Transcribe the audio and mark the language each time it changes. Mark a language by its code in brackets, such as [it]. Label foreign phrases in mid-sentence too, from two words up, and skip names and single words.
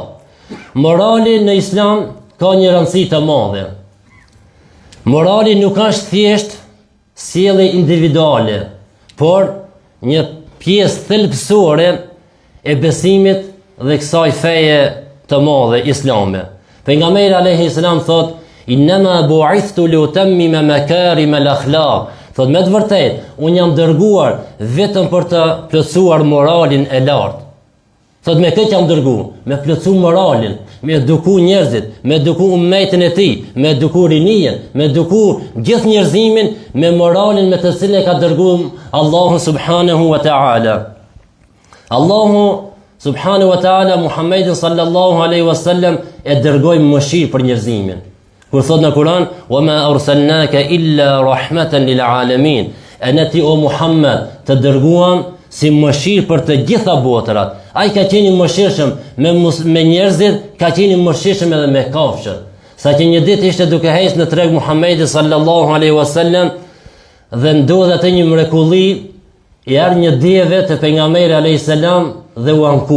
[sq] Morali në Islam ka një rëndësi të madhe. Morali nuk është thjesht sjellje individuale, por një pjesë thelbësore e besimit dhe kësaj feje të madhe islame. Pejgamberi [ar] عليه السلام [sq] thot, [ar] إنما بعثت لأتمم مكارم الأخلاق. [sq] Thot me të vërtetë, unë jam dërguar vetëm për të plotësuar moralin e lartë. Thot me këtë jam dërguar, me plotësu moralin, me eduku njerëzit, me eduku ummetin e tij, me eduku rinien, me eduku gjithë njerëzimin me moralin me të cilën e ka dërguar Allahu [ar] سبحانه وتعالى. [sq] Allahu [ar] سبحانه وتعالى [sq] Muhammedin [ar] صلى الله عليه وسلم [sq] e dërgoi mëshirë për njerëzimin. Kur thot në Kur'an, [ar] وما أرسلناك إلا رحمة للعالمين. [sq] Ne ti o Muhammed të dërguam si mëshirë për të gjitha botërat. Ai ka qenë mëshirshëm me njerëzit, ka qenë mëshirshëm edhe me kafshët. Sa që një ditë ishte duke hecë në treg Muhamedi [ar] صلى الله عليه وسلم [sq] dhe ndodhi atë një mrekulli, i ardhi një deve te pejgamberi [ar] عليه السلام [sq] dhe u anku.